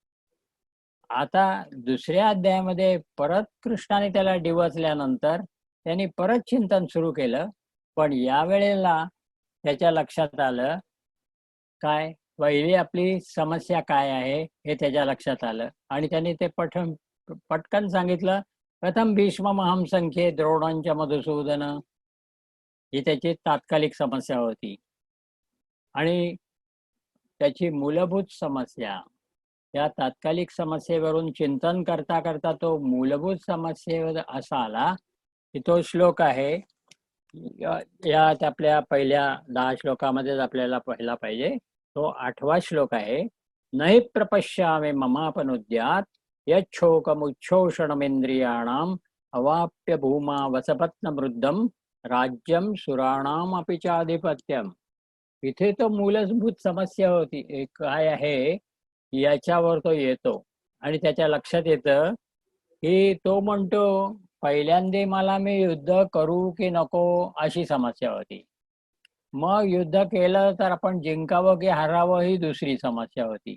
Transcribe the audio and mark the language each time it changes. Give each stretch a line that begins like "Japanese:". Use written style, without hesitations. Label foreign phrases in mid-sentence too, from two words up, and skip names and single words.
Marathi: आता दुसऱ्या अध्यायामध्ये परत कृष्णाने त्याला डिवचल्यानंतर त्यांनी परत चिंतन सुरू केलं. पण यावेळेला त्याच्या लक्षात आलं, काय पहिली आपली समस्या काय आहे हे त्याच्या लक्षात आलं आणि त्यांनी ते पटकन सांगितलं.
Sanskrit: प्रथम भीष्ममहं संख्ये द्रोणांच मधुसूदन,
Marathi: ही त्याची तात्कालिक समस्या होती. आणि त्याची मूलभूत समस्या, या तात्कालिक समस्येवरून चिंतन करता करता तो मूलभूत समस्येवर असा आला की तो श्लोक आहे, यात आपल्या पहिल्या 10 श्लोकामध्येच आपल्याला पहिला पाहिजे. तो 8वा श्लोक आहे.
Sanskrit: नहि प्रपश्यामि ममापनुद्यात् यच्छोकमुच्छोषणमेंद्रियाणाम अवाप्य भूमा वसपत्नमृद्धम राज्यम सुराणामपि चाधिपत्यम.
Marathi: इथे तो मूलभूत समस्या होती काय आहे याच्यावर तो येतो आणि त्याच्या लक्षात येतं की तो म्हणतो पहिल्यांदा मला मी युद्ध करू की नको अशी समस्या होती. मग युद्ध केलं तर आपण जिंकावं की हरावं ही दुसरी समस्या होती.